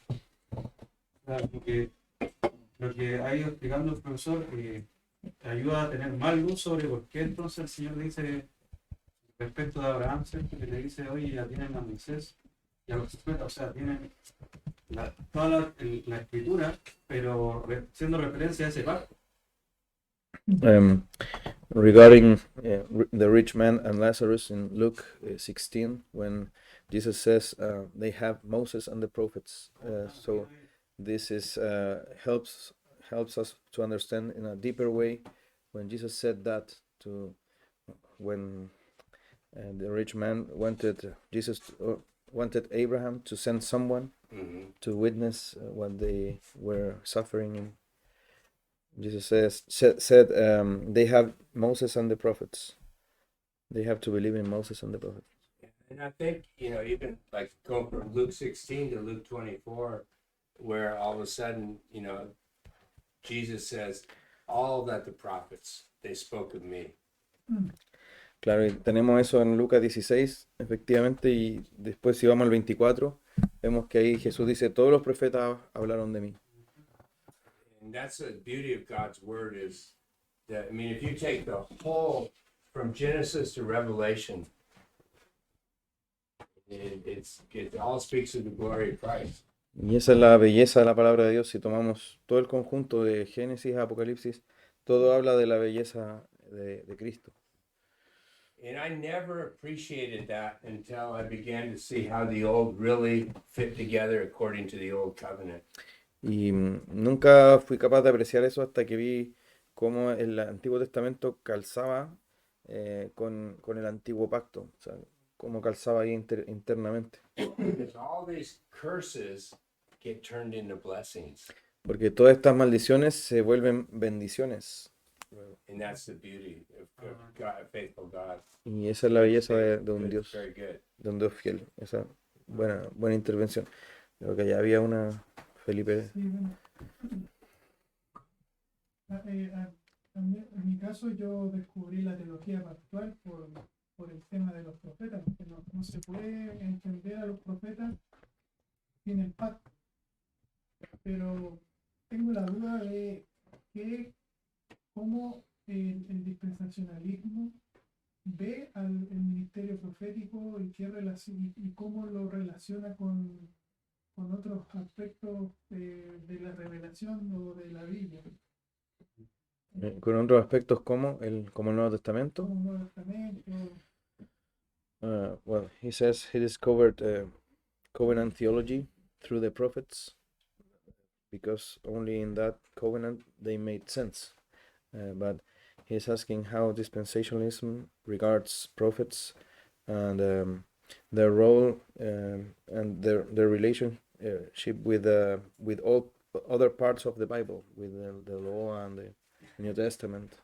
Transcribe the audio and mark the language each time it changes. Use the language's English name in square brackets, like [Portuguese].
[Spanish] O sea, lo que ha ido explicando el profesor ayuda a tener más luz sobre por qué entonces el Señor dice respecto de Abraham, ¿cierto? Que le dice, oye, ya tienen a Moisés y a los profetas, o sea, tienen toda la escritura, pero siendo referencia a ese pacto. [English] Regarding the rich man and Lazarus in Luke 16, when Jesus says they have Moses and the prophets, so this is helps us to understand in a deeper way when Jesus said that to when the rich man wanted wanted Abraham to send someone to witness what they were suffering in. Jesus said they have Moses and the prophets. They have to believe in Moses and the prophets. And I think, even like going from Luke 16 to Luke 24, where all of a sudden, Jesus says, all that the prophets, they spoke of me. [Spanish] Claro, y tenemos eso en Lucas 16, efectivamente, y después si vamos al 24, vemos que ahí Jesús dice, todos los profetas hablaron de mí. [English] And that's the beauty of God's word is that, if you take the whole, from Genesis to Revelation, it all speaks of the glory of Christ. [Spanish] Y esa es la belleza de la palabra de Dios. Si tomamos todo el conjunto de Génesis a Apocalipsis, todo habla de la belleza de Cristo. [English] And I never appreciated that until I began to see how the old really fit together according to the old covenant. [Spanish] Y nunca fui capaz de apreciar eso hasta que vi cómo el Antiguo Testamento calzaba con el Antiguo Pacto, o sea, cómo calzaba ahí internamente. [English] Because all these curses get turned into blessings. [Spanish] Porque todas estas maldiciones se vuelven bendiciones. [English] And that's the beauty of God, a faithful God. [Spanish] Y esa es la belleza de un [English] Good, [Spanish] Dios, [English] very good. [Spanish] de un Dios fiel. Esa buena intervención. Creo que ya había una, Felipe. Sí, bueno. En mi caso yo descubrí la teología pactual por el tema de los profetas, porque no se puede entender a los profetas sin el pacto. Pero tengo la duda de cómo el dispensacionalismo ve el ministerio profético y, y cómo lo relaciona con otros aspectos de la revelación o de la Biblia, Con otros aspectos como como el Nuevo Testamento. como el Nuevo Testamento. [English] Well, he says he discovered covenant theology through the prophets because only in that covenant they made sense. But he's asking how dispensationalism regards prophets and their role and their relationship with all other parts of the Bible, with the law and the New Testament.